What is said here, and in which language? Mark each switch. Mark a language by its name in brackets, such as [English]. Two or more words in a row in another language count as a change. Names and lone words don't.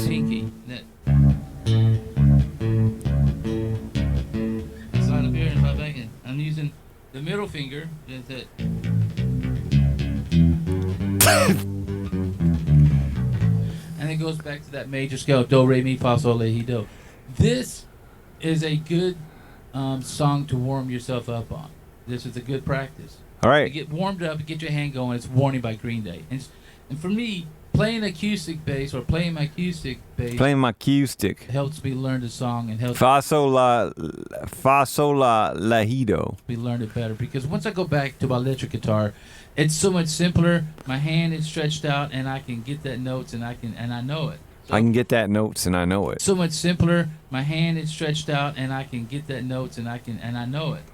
[English] My pinky. Slide up here and slide back in. I'm using the middle finger. That's it. And it goes back to that major scale: do, re, mi, fa, sol, la, si, do. This is a good song to warm yourself up on. This is a good practice. All right. To get warmed up, get your hand going. It's "Warning" by Green Day. And for me, playing acoustic bass or playing my acoustic bass helps me learn the song and helps Fa sol la do. me learn it better. Because once I go back to my electric guitar, it's so much simpler. My hand is stretched out, and I can get that notes, and I know it. I can get that notes and I know it. So much simpler. My hand is stretched out, and I can get that notes, and I know it.